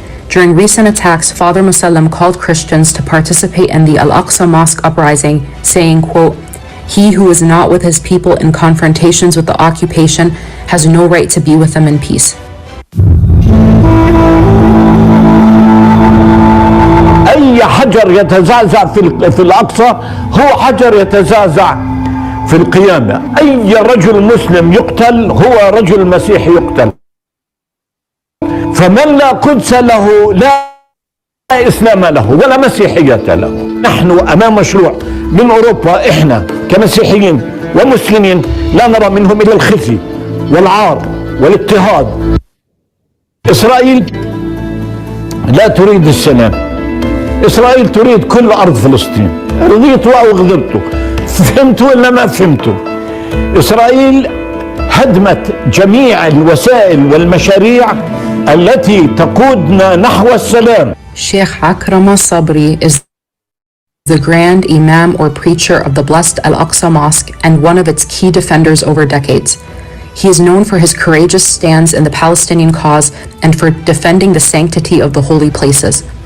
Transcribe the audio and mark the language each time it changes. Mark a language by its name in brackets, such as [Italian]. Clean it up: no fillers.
[English] During recent attacks, Father Musallam called Christians to participate in the Al-Aqsa Mosque uprising, saying, quote, "He who is not with his people in confrontations with the occupation has no right to be with them in peace." [Arabic] أي حجر يتزعزع في الأقصى هو حجر يتزعزع في القيامة. أي رجل مسلم يقتل هو رجل مسيحي يقتل. فمن لا قدس له لا إسلام له ولا مسيحية له. نحن أمام مشروع من أوروبا، إحنا كمسيحيين ومسلمين لا نرى منهم إلا الخزي والعار والاضطهاد. إسرائيل لا تريد السلام. إسرائيل تريد كل أرض فلسطين. رضيتوا أو غضبتوا، فهمتوا ولا ما فهمتوا. إسرائيل هدمت جميع الوسائل والمشاريع التي تقودنا نحو السلام. [English] Sheikh Akrama Sabri is the Grand Imam or preacher of the blessed Al-Aqsa Mosque and one of its key defenders over decades. He is known for his courageous stands in the Palestinian cause and for defending the sanctity of the holy places.